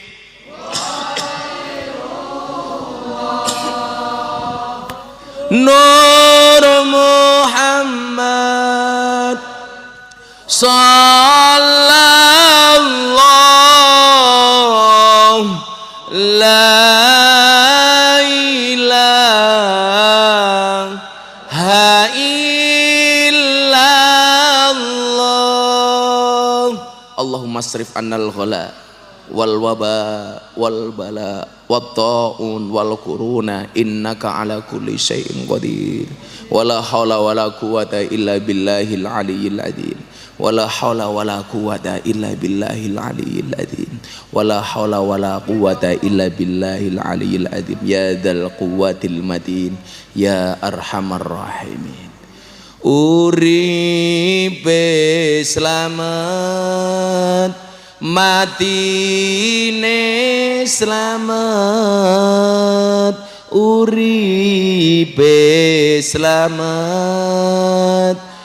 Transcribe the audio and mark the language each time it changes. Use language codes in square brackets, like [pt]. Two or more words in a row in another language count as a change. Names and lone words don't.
[ar] نور محمد صلى الله لا إله إلا الله اللهم اصرف عنا الغلاء والوباء وال بلاء والطاعون والكرونا إنك على كل شيء قدير ولا حول ولا قوة إلا بالله العلي العظيم ولا حول ولا قوة إلا بالله العلي العظيم ولا حول ولا قوة إلا بالله العلي العظيم يا ذا القوة المتين يا أرحم الراحمين [jv] uripe slamet matine slamet uripe slamet